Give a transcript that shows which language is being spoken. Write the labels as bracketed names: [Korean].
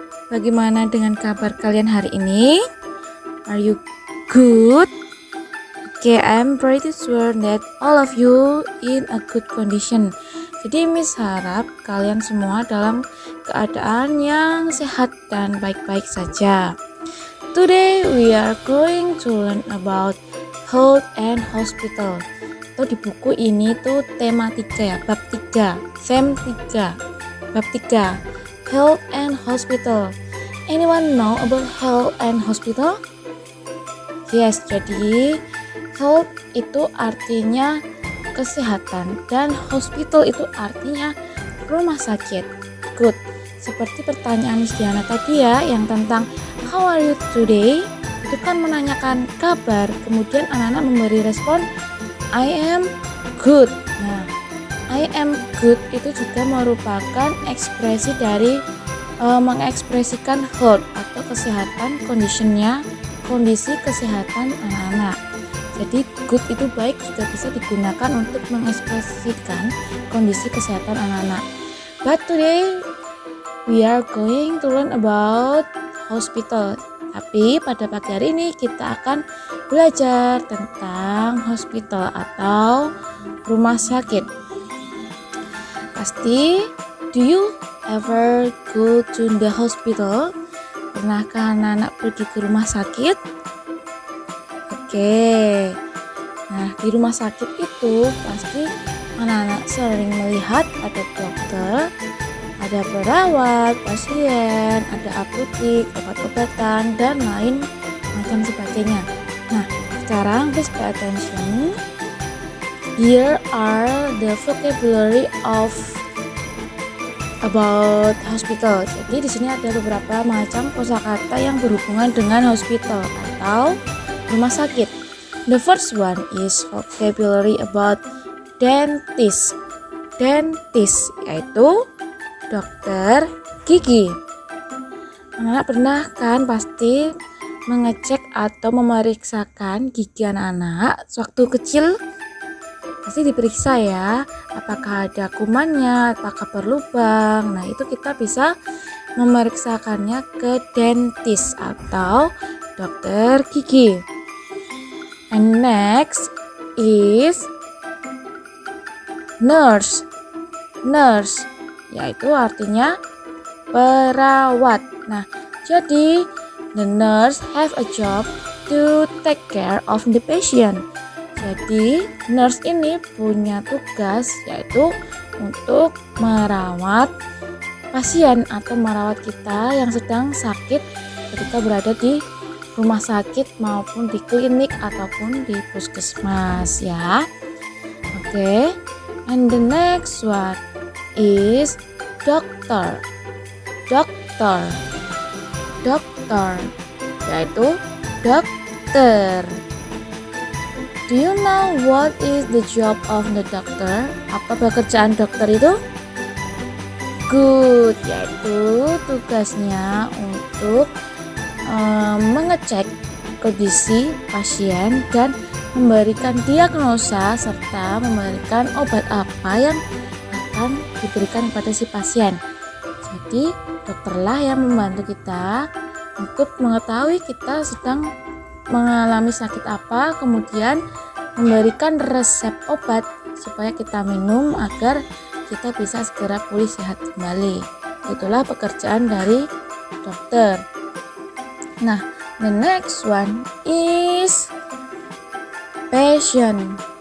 [Indonesian] Bagaimana dengan kabar kalian hari ini? [English] Are you good? Okay, I'm pretty sure that all of you in a good condition. [Indonesian] Jadi Miss harap kalian semua dalam keadaan yang sehat dan baik-baik saja. [English] Today we are going to learn about health and hospital. [Indonesian] Atau di buku ini tuh tema 3 ya, bab 3, sem 3, bab 3, health and hospital. [English] Anyone know about health and hospital? [Indonesian] Yes, jadi health itu artinya kesehatan dan hospital itu artinya rumah sakit. Good. Seperti pertanyaan Miss Diana tadi ya, yang tentang [English] how are you today? [Indonesian] Itu kan menanyakan kabar, kemudian anak-anak memberi respon [English] I am good. [Indonesian] Nah, [English] I am good [Indonesian] itu juga merupakan ekspresi dari mengekspresikan health atau kesehatan, kondisi kesehatan anak-anak. Jadi good itu baik juga bisa digunakan untuk mengekspresikan kondisi kesehatan anak-anak. [English] But today we are going to learn about hospital. [Indonesian] Tapi pada pagi hari ini kita akan belajar tentang hospital atau rumah sakit. [English] Pasti, do you ever go to the hospital? [Indonesian] Pernahkah anak-anak pergi ke rumah sakit? Oke. Nah, di rumah sakit itu pasti anak-anak sering melihat ada dokter, ada perawat, pasien, ada apotek, obat-obatan, dan lain macam sebagainya. Nah, sekarang [English] please pay attention. Here are the vocabulary of about hospital. [Indonesian] Jadi di sini ada beberapa macam kosakata yang berhubungan dengan hospital atau rumah sakit. [English] The first one is vocabulary about dentist. [Indonesian] Dentist yaitu dokter gigi. Anak-anak pernah kan pasti mengecek atau memeriksakan gigi anak-anak waktu kecil? Pasti diperiksa ya, apakah ada kumannya, apakah berlubang. Nah, itu kita bisa memeriksakannya ke dentist atau dokter gigi. [English] And next is nurse. [Indonesian] Nurse yaitu artinya perawat. Nah, jadi [English] the nurse have a job to take care of the patient. [Indonesian] Jadi nurse ini punya tugas yaitu untuk merawat pasien atau merawat kita yang sedang sakit ketika berada di rumah sakit maupun di klinik ataupun di puskesmas ya. [English] Oke. And the next one is dokter. [Indonesian] Dokter yaitu dokter. [English] Do you know what is the job of the doctor? [Indonesian] Apa pekerjaan dokter itu? Good, yaitu tugasnya untuk mengecek kondisi pasien dan memberikan diagnosa serta memberikan obat apa yang akan diberikan kepada si pasien. Jadi dokterlah yang membantu kita untuk mengetahui kita sedang mengalami sakit apa, kemudian memberikan resep obat supaya kita minum agar kita bisa segera pulih sehat kembali. Itulah pekerjaan dari dokter. [English] Nah, the next one is patient.